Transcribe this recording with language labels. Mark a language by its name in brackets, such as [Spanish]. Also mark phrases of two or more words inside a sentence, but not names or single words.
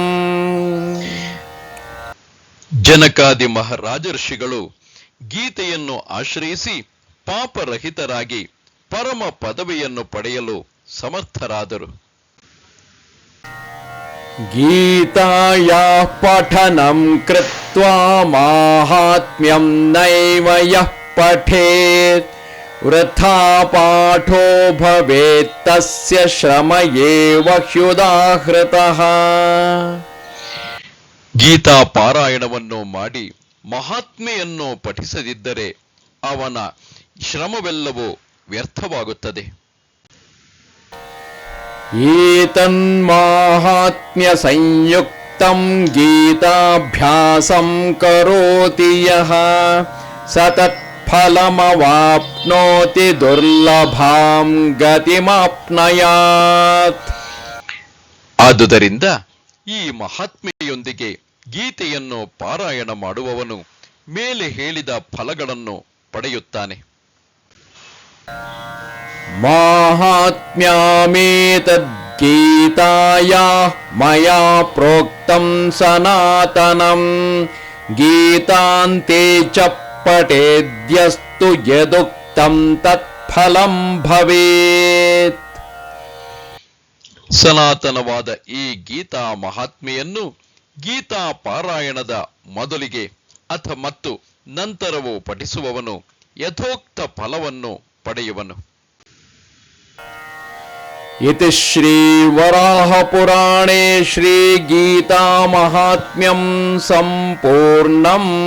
[Kannada] ಜನಕಾದಿ ಮಹಾರಾಜರ್ಷಿಗಳು ಗೀತೆಯನ್ನು ಆಶ್ರಯಿಸಿ ಪಾಪರಹಿತರಾಗಿ ಪರಮ ಪದವಿಯನ್ನು ಪಡೆಯಲು ಸಮರ್ಥರಾದರು. [Sanskrit] ಗೀತಾಯಾಃ ಪಠನಂ ಕೃತ್ವಾ ಮಾಹಾತ್ಮ್ಯಂ ನೈವ ಯಃ ಪಠೇತ್ ವೃಥಾ ಪಾಠೋ ಭವೇತ್ ತಸ್ಯ ಶ್ರಮ ಏವ ಹ್ಯುದಾಹೃತಃ. [Kannada] ಗೀತಾ ಪಾರಾಯಣವನ್ನು ಮಾಡಿ ಮಹಾತ್ಮೆಯನ್ನು ಪಠಿಸದಿದ್ದರೆ ಅವನ ಶ್ರಮವೆಲ್ಲವೂ ವ್ಯರ್ಥವಾಗುತ್ತದೆ. [Sanskrit] ಏತನ್ಮಾಹಾತ್ಮ್ಯ ಸಂಯುಕ್ತಂ ಗೀತಾಭ್ಯಾಸಂ ಕರೋತಿ ಯಃ ಸತತ್ಫಲಮವಾಪ್ನೋತಿ ದುರ್ಲಭಾಂ ಗತಿಮಾಪ್ನಯಾತ್. [Kannada] ಆದುದರಿಂದ ಈ ಮಹಾತ್ಮೆಯೊಂದಿಗೆ ಗೀತೆಯನ್ನು ಪಾರಾಯಣ ಮಾಡುವವನು ಮೇಲೆ ಹೇಳಿದ ಫಲಗಳನ್ನು ಪಡೆಯುತ್ತಾನೆ. [Sanskrit] ಮಾಹಾತ್ಮ್ಯಾಮೇತದ್ಗೀತಾಯಾಃ ಮಯಾ ಪ್ರೋಕ್ತಂ ಸನಾತನಂ ಗೀತಾಂತೆ ಚ ಪಠೇದ್ಯಸ್ತು ಯದುಕ್ತಂ ತತ್ಫಲಂ ಭವೇತ್. [Kannada] ಸನಾತನವಾದ ಈ ಗೀತಾ ಮಹಾತ್ಮೆಯನ್ನು ಗೀತಾ ಪಾರಾಯಣದ ಮೊದಲಿಗೆ ಮತ್ತು ನಂತರವೂ ಪಠಿಸುವವನು ಯಥೋಕ್ತ ಫಲವನ್ನು ಪಡೆಯುವನು. [Sanskrit] ಇತಿ ಶ್ರೀ ವರಾಹ ಪುರಾಣೇ ಶ್ರೀ ಗೀತಾ ಮಹಾತ್ಮ್ಯಂ ಸಂಪೂರ್ಣಂ.